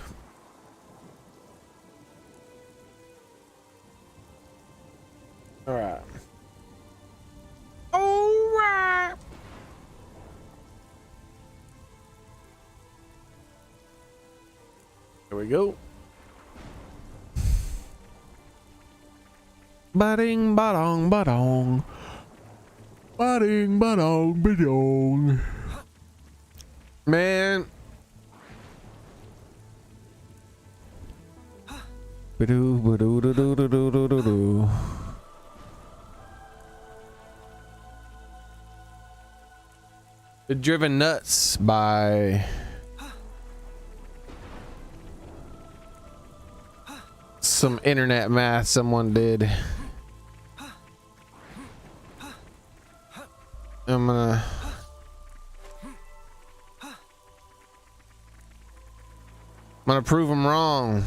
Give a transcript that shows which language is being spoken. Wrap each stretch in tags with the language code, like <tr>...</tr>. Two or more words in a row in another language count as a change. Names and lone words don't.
<en>All right. All right. There we go. Ba-ding, ba-dong, ba-dong. Ba-ding, ba-dong, ba-dong. Man. Ba-do-ba-do-do-do-do-do-do-do. Been driven nuts by some internet math someone did. I'm gonna prove them wrong.</en>